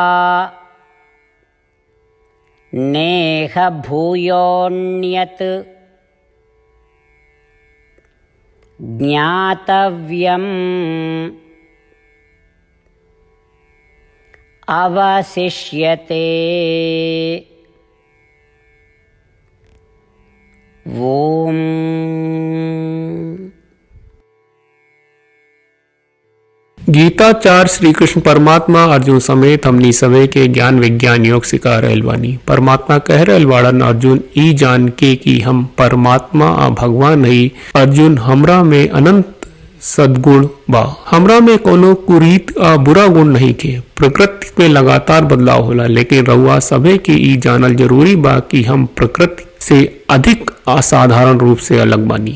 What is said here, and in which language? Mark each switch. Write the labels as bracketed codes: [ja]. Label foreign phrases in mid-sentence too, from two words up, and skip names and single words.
[sa] नेह भूयोऽन्यत् ज्ञातव्यम् अवशिष्यते। ओम। [bho] गीताचार्य श्री कृष्ण परमात्मा अर्जुन समेत हमनी सवे के ज्ञान विज्ञान योग सिखा रहल बानी। परमात्मा कह रहल बाड़न अर्जुन ई जान के कि हम परमात्मा आ भगवान हई। अर्जुन हमरा में अनंत सद्गुण बा, हमरा में कोनो कुरीत आ बुरा गुण नहीं के। प्रकृति में लगातार बदलाव होला, लेकिन रउआ सभे के ई जानल जरूरी बा कि हम प्रकृति से अधिक असाधारण रूप से अलग बानी।